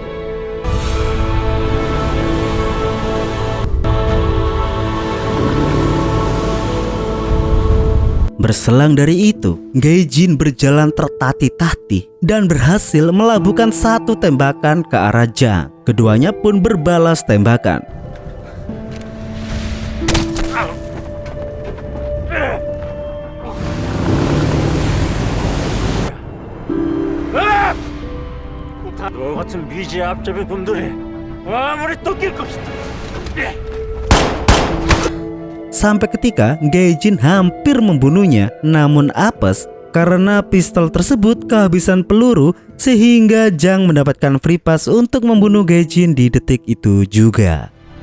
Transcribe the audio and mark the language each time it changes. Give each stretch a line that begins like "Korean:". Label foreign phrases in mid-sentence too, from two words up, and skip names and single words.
Indonesian: Berselang dari itu, Gaijin berjalan tertatih-tatih dan berhasil melabuhkan satu tembakan ke arah Jang. Keduanya pun berbalas tembakan.
Korean: 너 같은 미지의 앞잡이 놈들이 아무리 쫓길 것이다.
Indonesian: Sampai ketika Gaijin hampir membunuhnya, namun apes karena pistol tersebut kehabisan peluru sehingga Jang mendapatkan
English: free pass
Indonesian: untuk membunuh Gaijin di detik itu juga.